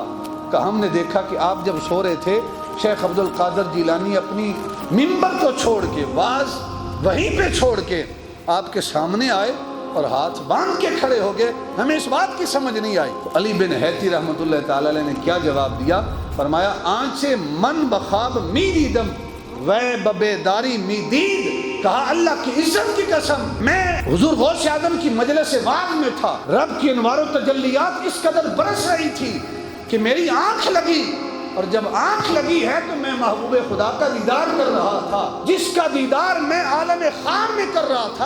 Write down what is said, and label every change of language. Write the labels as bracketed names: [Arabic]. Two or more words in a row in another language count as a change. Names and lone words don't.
[Urdu] کہا ہم نے دیکھا کہ آپ جب سو رہے تھے، شیخ عبد القادر جیلانی اپنی ممبر کو چھوڑ کے، واعظ وہیں پہ چھوڑ کے آپ کے سامنے آئے اور ہاتھ باندھ کے کھڑے ہو گئے۔ ہمیں اس بات کی سمجھ نہیں آئی۔ تو علی بن حیتی [Arabic] رحمۃ اللہ تعالی علیہ [Urdu] نے کیا جواب دیا؟ [Persian] فرمایا آنچے من بخواب می دیدم وے ببیداری می دید۔ [Urdu] کہا اللہ کی عزت کی قسم، میں حضور غوث اعظم کی مجلس واعظ میں تھا، رب کی انوار و تجلیات اس قدر برس رہی تھی کہ میری آنکھ لگی، اور جب آنکھ لگی ہے تو میں محبوب خدا کا دیدار کر رہا تھا، جس کا دیدار میں عالم خام میں کر رہا تھا۔